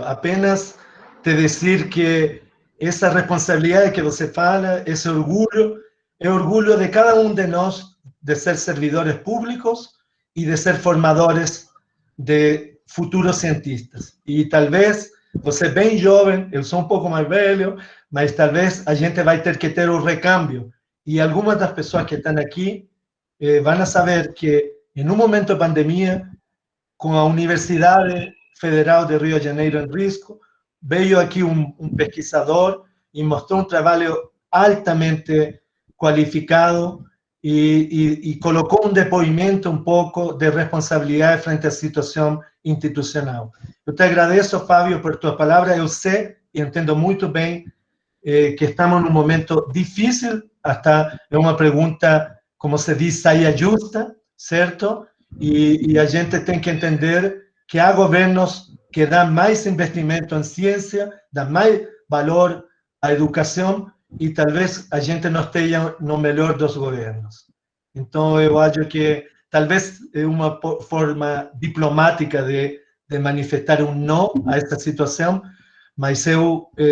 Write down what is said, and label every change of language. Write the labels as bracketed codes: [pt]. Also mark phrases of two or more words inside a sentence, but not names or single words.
[pt] Apenas te dizer que essa responsabilidade que você fala, esse orgulho, é orgulho de cada um de nós de ser servidores públicos e de ser formadores de futuros cientistas. E talvez você é bem jovem, eu sou um pouco mais velho, mas talvez a gente vai ter que ter um recâmbio. E algumas das pessoas que estão aqui [es] van a saber que en un momento de pandemia, con la Universidad Federal de Río de Janeiro en risco, veio aquí un pesquisador y mostró un trabajo altamente cualificado y colocó un depoimento un poco de responsabilidad frente a la situación institucional. Yo te agradezco, Fábio, por tus palabras. Yo sé y entiendo muy bien que estamos en un momento difícil, hasta es una pregunta, como se dice, [pt] saia justa, [es] ¿cierto? [pt] Y a gente tem que entender que há governos que dão mais investimento em ciência, dão mais valor à educação, e talvez a gente não esteja no melhor dos governos. Então, eu acho que talvez é uma forma diplomática de manifestar um não a esta situação, mas eu,